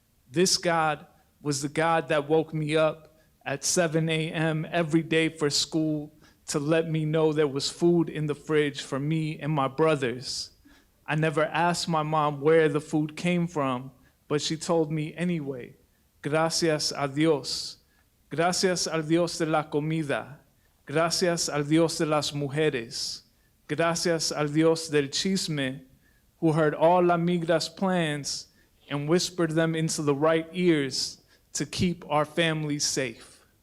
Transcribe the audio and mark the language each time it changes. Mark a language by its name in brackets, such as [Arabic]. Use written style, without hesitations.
[English] This God was the God that woke me up at 7 a.m. every day for school to let me know there was food in the fridge for me and my brothers. I never asked my mom where the food came from, but she told me anyway. [Spanish] Gracias a Dios. Gracias al Dios de la comida. Gracias al Dios de las mujeres. Gracias al Dios del chisme, [English] who heard all La Migra's plans and whispered them into the right ears to keep our families safe.